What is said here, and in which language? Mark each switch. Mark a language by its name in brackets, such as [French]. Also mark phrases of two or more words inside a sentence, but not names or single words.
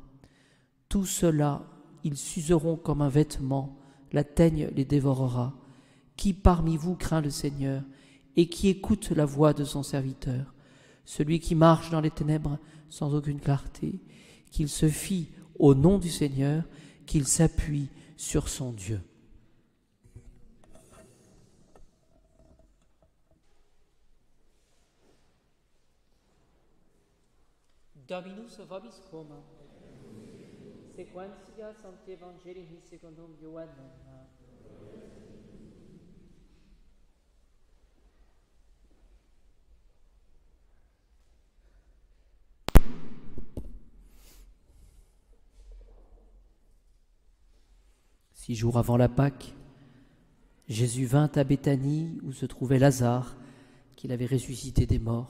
[French] Tout cela, ils s'useront comme un vêtement, la teigne les dévorera. Qui parmi vous craint le Seigneur et qui écoute la voix de son serviteur? Celui qui marche dans les ténèbres sans aucune clarté, qu'il se fie au nom du Seigneur, qu'il s'appuie sur son Dieu. [Latin] Dominus vobiscum. Sequentia Sancti Evangelii secundum Ioannem. [French] Six jours avant la Pâque, Jésus vint à Béthanie où se trouvait Lazare, qu'il avait ressuscité des morts.